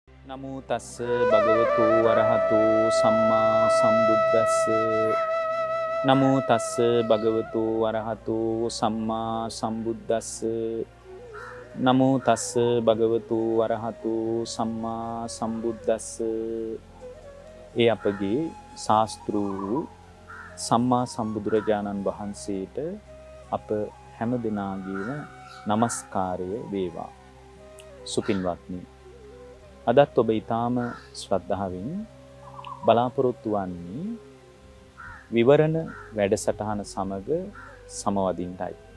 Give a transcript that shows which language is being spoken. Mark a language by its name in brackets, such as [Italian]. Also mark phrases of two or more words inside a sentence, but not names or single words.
[Pali] නමෝ තස්ස භගවතු වරහතු සම්මා සම්බුද්දස්ස. නමෝ තස්ස භගවතු වරහතු සම්මා සම්බුද්දස්ස. නමෝ තස්ස භගවතු වරහතු සම්මා සම්බුද්දස්ස. [Sinhala] ඒ අපගේ ශාස්ත්‍රූ සම්මා සම්බුදුරජාණන් වහන්සේට අප හැම දෙනාගේම නමස්කාරය වේවා. සුපින්වත්නි, අදත් ඔබ ඊටාම ශ්‍රද්ධාවෙන් බලාපොරොත්තු වන්නේ විවරණ වැඩසටහන සමග සමවදින්නයි.